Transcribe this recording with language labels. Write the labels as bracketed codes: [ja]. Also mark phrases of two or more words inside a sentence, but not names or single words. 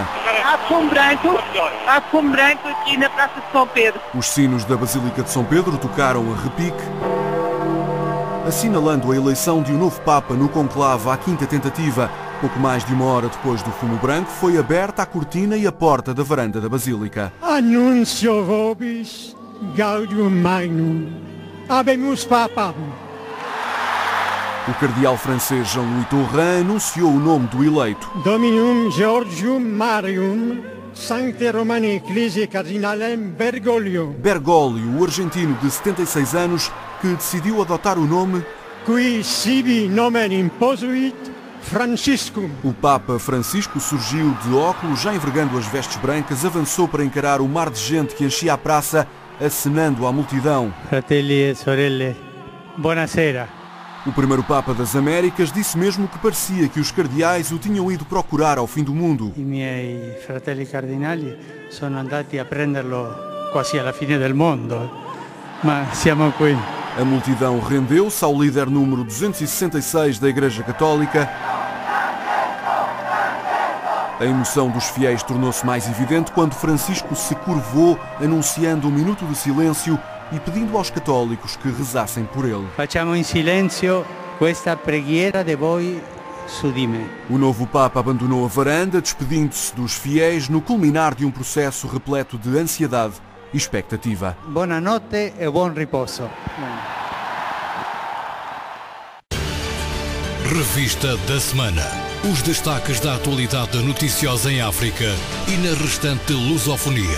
[pt] Há fumo branco aqui na Praça de São Pedro. Os sinos da Basílica de São Pedro tocaram a repique, assinalando a eleição de um novo Papa no conclave à quinta tentativa. Pouco mais de uma hora depois do fumo branco, foi aberta a cortina e a porta da varanda da Basílica. [la] Annuncio vobis gaudium magnum. Habemus Papam. [pt] O cardeal francês Jean-Louis Taurin anunciou o nome do eleito. [la] Dominum Georgium Marium Sancte Romani Ecclesiae Cardinalem Bergoglio. [pt] Bergoglio, o argentino de 76 anos, que decidiu adotar o nome [la] Qui sibi nomen imposuit Franciscum. [pt] O Papa Francisco surgiu de óculos, já envergando as vestes brancas, avançou para encarar o mar de gente que enchia a praça, acenando à multidão. [it] Fratelli e sorelle, buonasera. [pt] O primeiro Papa das Américas disse mesmo que parecia que os cardeais o tinham ido procurar ao fim do mundo. [it] I miei fratelli cardinali sono andati a prenderlo quasi alla fine del mondo, ma siamo qui. [pt] A multidão rendeu-se ao líder número 266 da Igreja Católica. A emoção dos fiéis tornou-se mais evidente quando Francisco se curvou, anunciando um minuto de silêncio e pedindo aos católicos que rezassem por ele. [it] Facciamo in silenzio questa preghiera de voi su di me. [pt] O novo Papa abandonou a varanda, despedindo-se dos fiéis no culminar de um processo repleto de ansiedade e expectativa. Boa noite e bom repouso. Revista da semana. Os destaques da atualidade noticiosa em África e na restante lusofonia.